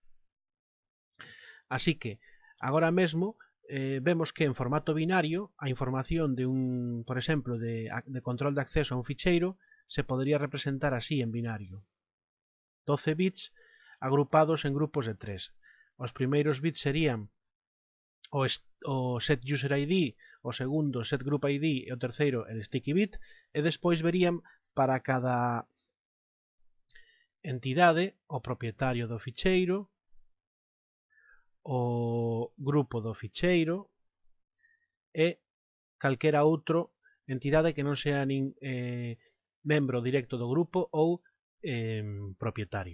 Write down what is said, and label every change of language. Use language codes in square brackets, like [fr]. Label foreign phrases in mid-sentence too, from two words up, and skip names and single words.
[gl] Así que, agora mesmo, vemos que en formato binario a información de por exemplo, de control de acceso a un ficheiro se podría representar así en binario. 12 bits agrupados en grupos de 3. Os primeiros bits serían o setUserID, o segundo setGroupID e o terceiro el [en] sticky bit, [gl] e despois verían para cada entidade o propietario do ficheiro, o grupo do ficheiro e calquera outra entidade que non sea nin membro directo do grupo ou propietario.